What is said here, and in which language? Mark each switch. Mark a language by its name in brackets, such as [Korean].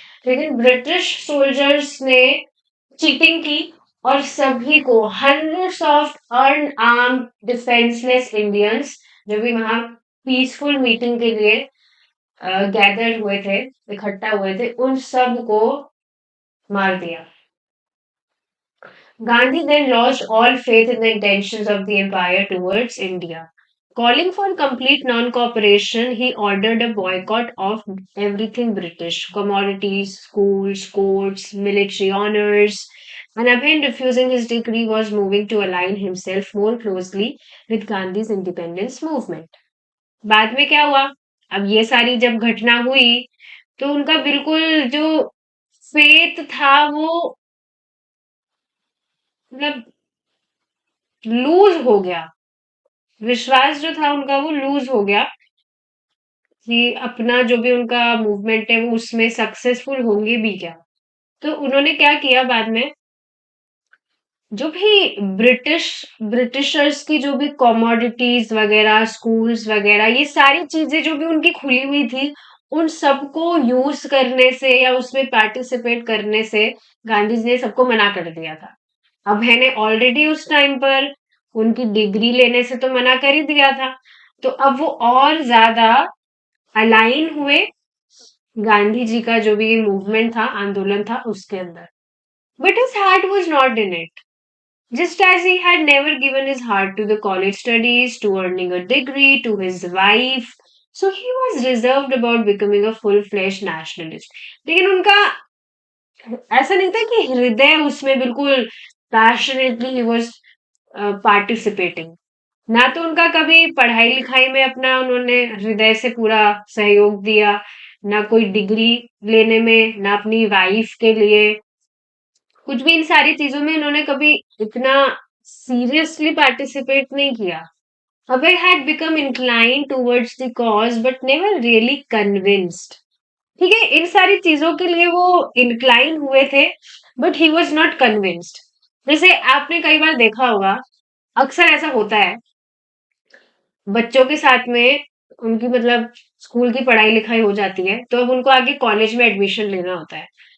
[Hindi] लेकिन British soldiers ने cheating की और सभी को hundreds of unarmoured defenceless Indians जो भी वहां पीसफुल मीटिंग के लिए गैदर हुए थे, इकट्ठा हुए थे, उन सब को मार दिया। [English] Gandhi then lost all faith in the intentions of the empire towards India. Calling for complete non-cooperation, he ordered a boycott of everything British: commodities, schools, courts, military honors. And Abhay, refusing his decree, was moving to align himself more closely with Gandhi's independence movement. [Hindi] बाद में क्या हुआ? अब ये सारी जब घटना हुई, तो उनका बिल्कुल जो फेथ था वो मतलब लूज हो गया। विश्वास जो था उनका वो लूज हो गया कि अपना जो भी उनका मूवमेंट है वो उसमें सक्सेसफुल होंगे भी क्या। तो उन्होंने क्या किया बाद में, जो भी ब्रिटिशर्स की जो भी कमोडिटीज वगैरह, स्कूल्स वगैरह, ये सारी चीजें जो भी उनकी खुली हुई थी, उन सबको यूज करने से या उसमें पार्टिसिपेट करने से गांधी जी ने सबको मना कर दिया था। अब मैंने ऑलरेडी उस टाइम पर उनकी डिग्री लेने से तो मना कर ही दिया था, तो अब वो और ज्यादा अलाइन हुए गांधी जी का जो भी मूवमेंट था, आंदोलन था, उसके अंदर। [English] But his heart was not in it, just as he had never given his heart to the college studies, to earning a degree, to his wife. So he was reserved about becoming a full-fledged nationalist. [Hindi] लेकिन उनका ऐसा नहीं था कि हृदय उसमें बिल्कुल [English] Passionately ही was participating. [Hindi] ना तो उनका कभी पढ़ाई लिखाई में अपना उन्होंने हृदय से पूरा सहयोग दिया, ना कोई डिग्री लेने में, ना अपनी वाइफ के लिए, कुछ भी इन सारी चीजों में इन्होंने कभी इतना सीरियसली पार्टिसिपेट नहीं किया। [English] Abhay had become inclined towards the cause but never really convinced. [Hindi] ठीक है, इन सारी चीजों के लिए वो इंक्लाइन हुए थे, [English] But he was not convinced. [Hindi] जैसे आपने कई बार देखा होगा, अक्सर ऐसा होता है बच्चों के साथ में, उनकी मतलब स्कूल की पढ़ाई लिखाई हो जाती है, तो अब उनको आगे कॉलेज में एडमिशन लेना होता है।